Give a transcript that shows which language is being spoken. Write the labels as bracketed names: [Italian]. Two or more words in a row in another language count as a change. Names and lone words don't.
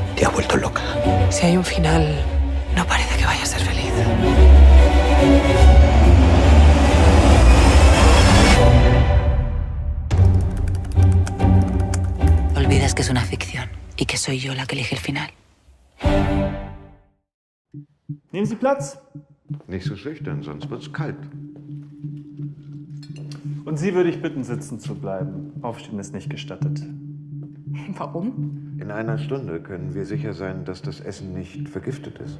[Spanish] Te has vuelto loca. Si hay un final, no parece que vaya a ser feliz. Olvidas que es una ficción y que soy yo la que elige el final. [German] Nehmen Sie Platz. Nicht so schüchtern, sonst wird's kalt. Und Sie würde ich bitten, sitzen zu bleiben. Aufstehen ist nicht gestattet. Warum? In einer Stunde können wir sicher sein, dass das Essen nicht vergiftet ist.